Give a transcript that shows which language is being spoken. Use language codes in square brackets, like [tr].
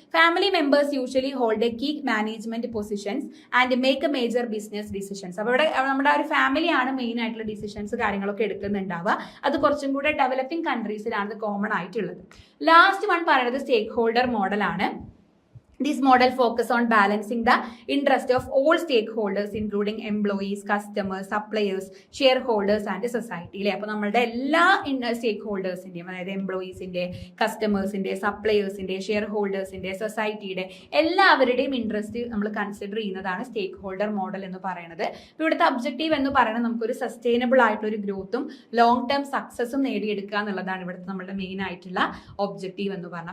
[en] Family members usually hold a key management positions and make a major business decisions. [ml] അപ്പോൾ ഇവിടെ നമ്മുടെ ഒരു ഫാമിലിയാണ് മെയിൻ ആയിട്ടുള്ള ഡിസിഷൻസ് കാര്യങ്ങളൊക്കെ എടുക്കുന്നുണ്ടാവുക. അത് കുറച്ചും കൂടെ ഡെവലപ്പിംഗ് കൺട്രീസിലാണ് ഇത് കോമൺ ആയിട്ടുള്ളത്. ലാസ്റ്റ് വൺ പറയുന്നത് സ്റ്റേക്ക് ഹോൾഡർ മോഡലാണ്. [en] This model focus on balancing the interest of all stakeholders, including employees, customers, suppliers, shareholders and society. [ml] അല്ലേ? അപ്പോൾ നമ്മളുടെ എല്ലാ സ്റ്റേക്ക് ഹോൾഡേഴ്സിൻ്റെയും, അതായത് എംപ്ലോയീസിൻ്റെ, കസ്റ്റമേഴ്സിൻ്റെ, സപ്ലയേഴ്സിൻ്റെ, ഷെയർ ഹോൾഡേഴ്സിൻ്റെ, സൊസൈറ്റിയുടെ എല്ലാവരുടെയും ഇൻട്രസ്റ്റ് നമ്മൾ കൺസിഡർ ചെയ്യുന്നതാണ് സ്റ്റേക്ക് ഹോൾഡർ മോഡൽ എന്ന് പറയുന്നത്. ഇവിടുത്തെ ഒബ്ജക്റ്റീവ് എന്ന് പറയുന്നത് നമുക്കൊരു സസ്റ്റൈനബിൾ ആയിട്ടൊരു ഗ്രോത്തും ലോങ് ടേം സക്സസും നേടിയെടുക്കുക എന്നുള്ളതാണ് ഇവിടുത്തെ നമ്മുടെ മെയിൻ ആയിട്ടുള്ള ഒബ്ജക്റ്റീവ് എന്ന് പറഞ്ഞത്.